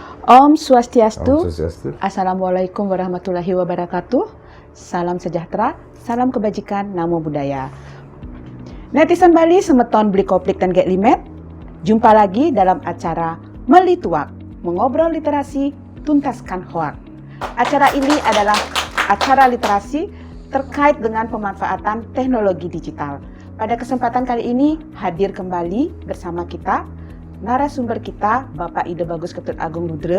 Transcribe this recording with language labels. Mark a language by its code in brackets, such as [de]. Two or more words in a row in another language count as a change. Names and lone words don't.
[ban] Om Swastiastu. Om Swastiastu. [ar] السلام عليكم ورحمة الله وبركاته. [id] Salam sejahtera, salam kebajikan, [pi] namo buddhaya. [id] Netizen Bali [ban] semeton beli [id] koplik dan get limet. Jumpa lagi dalam acara Melituak, mengobrol literasi, tuntaskan hoak. Acara ini adalah acara literasi terkait dengan pemanfaatan teknologi digital. Pada kesempatan kali ini hadir kembali bersama kita narasumber kita, Bapak Ide Bagus Ketut Agung Ludre.